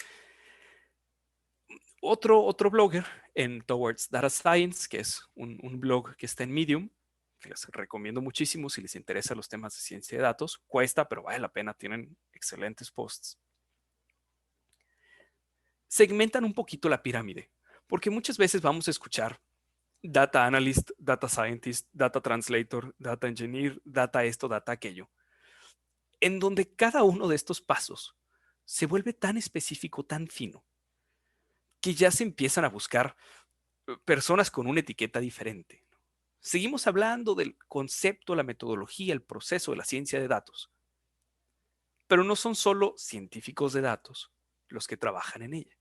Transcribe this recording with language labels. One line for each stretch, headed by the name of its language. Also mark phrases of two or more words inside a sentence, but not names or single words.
Spanish: Otro blogger en Towards Data Science, que es un blog que está en Medium, que les recomiendo muchísimo si les interesan los temas de ciencia de datos. Cuesta, pero vale la pena, tienen excelentes posts. Segmentan un poquito la pirámide, porque muchas veces vamos a escuchar
English: data analyst, data scientist, data translator, data engineer,
Spanish: data esto, data aquello, en donde cada uno de estos pasos se vuelve tan específico, tan fino, que ya se empiezan a buscar personas con una etiqueta diferente. Seguimos hablando del concepto, la metodología, el proceso de la ciencia de datos, pero no son solo científicos de datos los que trabajan en ella.